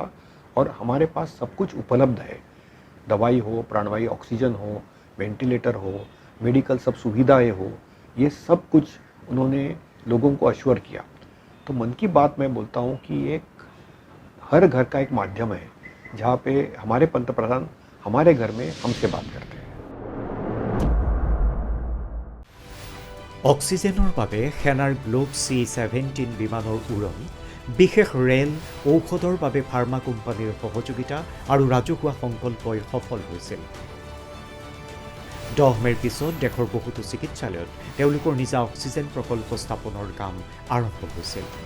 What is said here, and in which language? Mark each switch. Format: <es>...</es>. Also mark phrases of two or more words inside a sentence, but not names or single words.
<hi>और हमारे पास सब कुछ उपलब्ध है, दवाई हो, प्राणवायु ऑक्सीजन हो, वेंटिलेटर हो, मेडिकल सब सुविधाएं हो, ये सब कुछ उन्होंने लोगों को अश्योर किया। तो मन की बात मैं बोलता हूँ कि एक हर घर का एक माध्यम है जहाँ पे हमारे पंतप्रधान हमारे घर में हमसे बात करते हैं।</hi> <as>অক্সিজেনৰ বাবে সেনাৰ গ্লোব C-17 বিমানৰ উৰণ, বিশেষ ৰেল, ঔষধৰ বাবে ফাৰ্মা কোম্পানীৰ সহযোগিতা আৰু ৰাজহুৱা সংকল্পই সফল হৈছিল। 10 মেৰ পিছত দেশৰ বহুতো চিকিৎসালয়ত তেওঁলোকৰ নিজা অক্সিজেন প্ৰকল্প স্থাপনৰ কাম আৰম্ভ হৈছিল।</as>